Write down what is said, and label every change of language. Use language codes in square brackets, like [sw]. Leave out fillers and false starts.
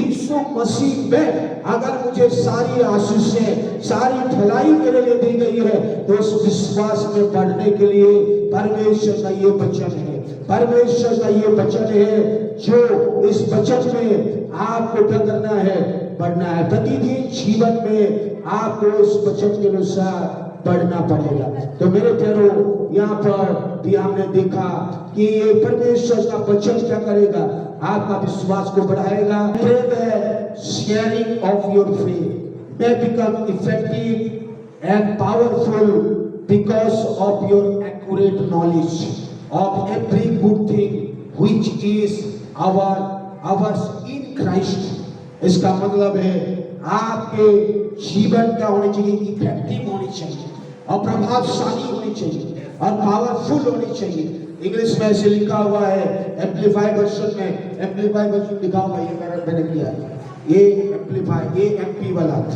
[hi] यीशु मसीह में अगर मुझे सारी आशीषें, सारी भलाई मेरे लिए दी गई है, तो उस विश्वास में बढ़ने के लिए परमेश्वर का ये वचन है, परमेश्वर का ये वचन है, जो इस वचन में आपको क्या करना है? बढ़ना है। प्रतिदिन जीवन में आपको इस वचन के अनुसार बढ़ना पड़ेगा। तो मेरे प्यारों, यहाँ पर भी हमने देखा कि ये परमेश्वर का वचन क्या करेगा? आपका विश्वास को बढ़ाएगा। [en] Sharing of your faith may become effective and powerful because of your accurate knowledge of every good thing which is ours in Christ। [hi] इसका मतलब है आपके जीवन क्या होनी चाहिए? इफेक्टिव होनी चाहिए और प्रभावशाली होनी चाहिए और पावरफुल होनी चाहिए। इंग्लिश में ऐसे लिखा हुआ है, एम्प्लीफाइड वर्जन में, एम्प्लीफाइड वर्जन लिखा हुआ है, ये मैंने किया है, ये एम्प्लीफाइड, ये एमपी वाला।